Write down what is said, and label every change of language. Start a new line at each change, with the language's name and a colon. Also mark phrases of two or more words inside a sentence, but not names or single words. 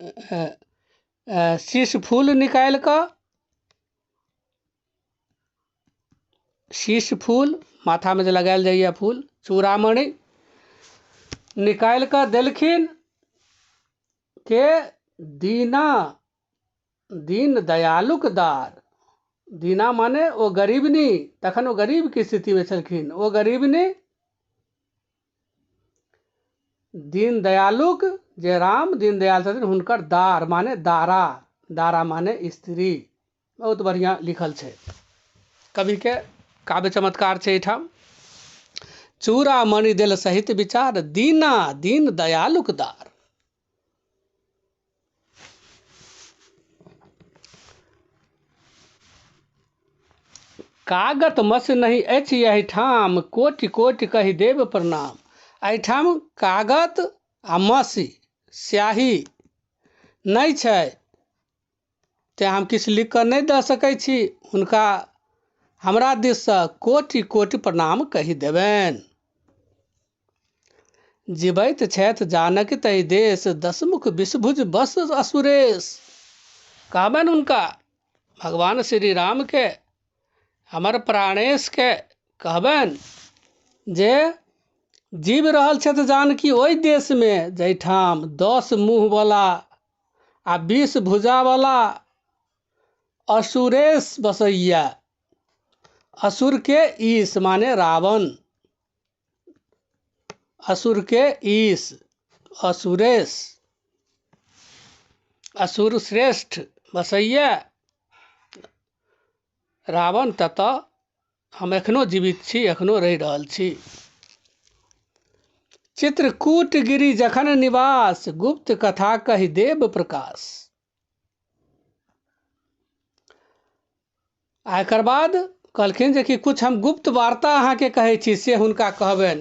Maithili: शीश फूल निकाल कऽ शीश फूल माथा में जे लगायल जाइए फूल चूड़ामणि निकाल कऽ देलखिन के दीन दयालुक दार। दीना माने ओ गरीबनी, तखन ओ गरीब की स्थिति में छलखिन, ओ गरीबनी दीन दयालुक जे राम दीन दयाल छथिन हुनकर दार माने दारा, दारा माने स्त्री। बहुत बढ़िया लिखल छै, कवि के काव्य चमत्कार छै एहिठाम। चूड़ामणि देल सहित विचार दीना दीन दयालुक दार। कागत मस नहीं अछि यही ठाम, कोटि कोटि कहि देव प्रणाम। एहिठाम कागत आ मसी स्याही नहीं छै, ते हम किछु लिख कऽ नहीं दऽ सकै छी। हुनका हमरा दिस से कोटि कोटि प्रणाम कहि देबनि। जीवैत छथि जानक तहि देश, दसमुख विषभुज बस असुरेश। कहबनि हुनका भगवान श्री राम के, हमर प्राणेश के कहबनि जे जीव रहल छथि जानकी ओहि देश में जहिठाम 10 मुँह वाला आ 20 भुजा वाला असुरेश बसैया। असुर के ईश माने रावण, असुर के ईश असुरेश, असुर श्रेष्ठ बसैया रावण। ततः हम एखनो जीवित छी, एखनो रहि रहल छी। चित्रकूट गिरी जखन निवास, गुप्त कथा कहि देव प्रकाश। एकर बाद कहलखिन जे कि कुछ हम गुप्त वार्ता अहाँ के कहै छी से हुनका कहबनि।